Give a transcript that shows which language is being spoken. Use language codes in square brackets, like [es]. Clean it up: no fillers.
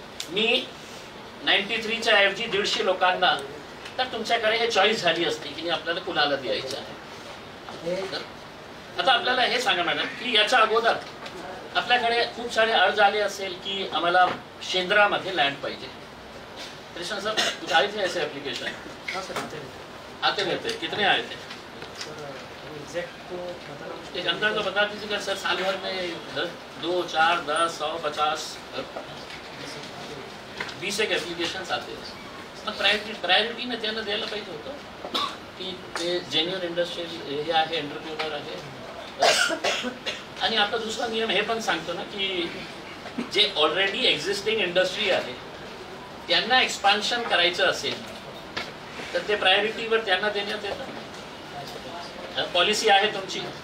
[mr] मी 93 च्या ऐवजी 150 लोकांना तर तुमच्याकडे हे चॉईस झाली असती की आपल्याला कुणाला द्यायचं आहे। आता आपल्याला हे सांगा मॅडम की याच्या अगोदर आपल्याकडे खूप सारे अर्ज आले असेल की आम्हाला शेंद्रामध्ये लँड पाहिजे। [hi] कृष्ण सर कुछ आए थे ऐसे एप्लीकेशन? हाँ सर आते रहते, कितने आए थे? एग्जैक्ट तो एक अंदाज तो बता दीजिएगा सर, साल भर में 2, 4, 10, 100, 50, 20 एक एप्लीकेशन्स आते हैं। [mr] मग प्रायोरिटीने त्यांना द्यायला पाहिजे होतं की ते जेन्युइन इंडस्ट्रियल हे आहे, एंटरप्रेन्योर आहे। आणि आता दुसरा नियम हे पण सांगतो ना की जे ऑलरेडी एक्झिस्टिंग इंडस्ट्री आहे त्यांना एक्सपान्शन करायचं असेल तर ते प्रायोरिटीवर त्यांना देण्यात येतं। पॉलिसी आहे तुमची।